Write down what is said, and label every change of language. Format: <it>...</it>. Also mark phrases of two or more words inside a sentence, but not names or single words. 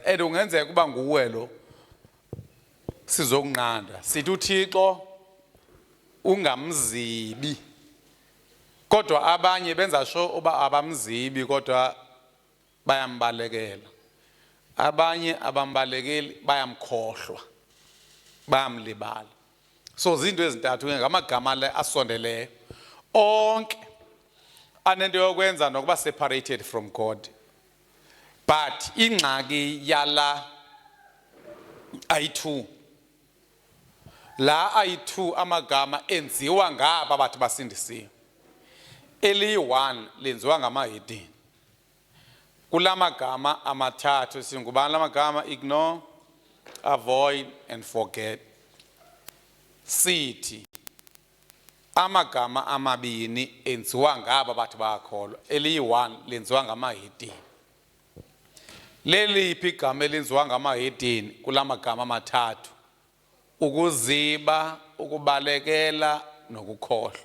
<xh>Ungenzeka kuba nguwe lo sizokunqanda sithi uThixo ungamzibi, kodwa abanye benza sho uba abamzibi kodwa bayambalekela. Abanye abambalekeli bayamkhohlwa, bayamlibala. So zinto ezintathu ngamagama le asondeleyo onke anento yokwenza nokuba</xh> <en>separated from God.</en> <xh>But ingxaki yala ayi-2, la ayi-2 amagama enziwa ngaba bathi basindisiwe. Eli-1 lenziwa ngama-heading. Kula magama amathathu singubani la magama?</xh> <en>Ignore, avoid and forget.</en> <xh>Sithi amagama amabini enziwa ngaba bathi bayakholwa. Eli-1 lenziwa ngama-heading. Leliphi igama elenziwa ngama-heading kula magama amathathu? Ukuziba, ukubalekela nokukhohlwa.</xh>